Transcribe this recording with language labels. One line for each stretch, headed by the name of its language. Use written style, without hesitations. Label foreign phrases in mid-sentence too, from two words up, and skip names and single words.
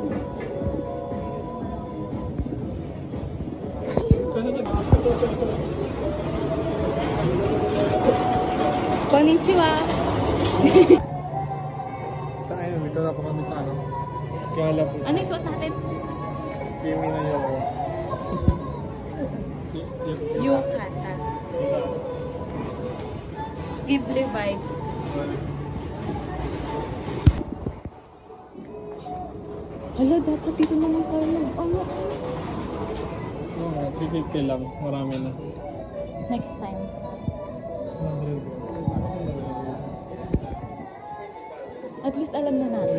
Japanese: Konnichiwa.
Filipino: Tayo, dito na po kami sa Gala po. Ano yung suot natin? Kimi na Yoko.
Japanese: Yukata.
English: Ghibli vibes.
Filipino: Hala, dapat dito naman tayo mag-ano. Oo nga, 350 lang. Marami na.
English: Next time. At least alam na natin.